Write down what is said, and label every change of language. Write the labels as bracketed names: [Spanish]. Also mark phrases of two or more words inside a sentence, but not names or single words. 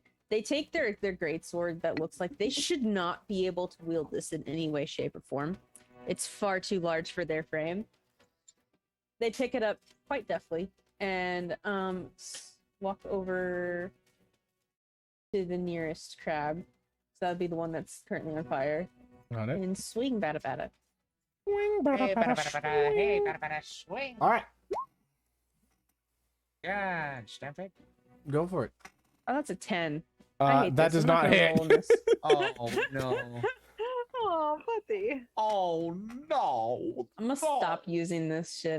[English] They take their great sword that looks like they should not be able to wield this in any way, shape, or form. It's far too large for their frame. They pick it up quite deftly and walk over to the nearest crab. So that would be the one that's currently on fire. Got it. And swing bada bada. Swing, Hey, bada, bada, bada, bada, bada, hey, swing. bada, bada, swing. All right, God, Stampede. go for it. Oh, that's a 10. I hate That this. does I'm not not gonna hit. roll in this. Oh no. Oh, buddy. Oh no. I'm gonna stop using this shit.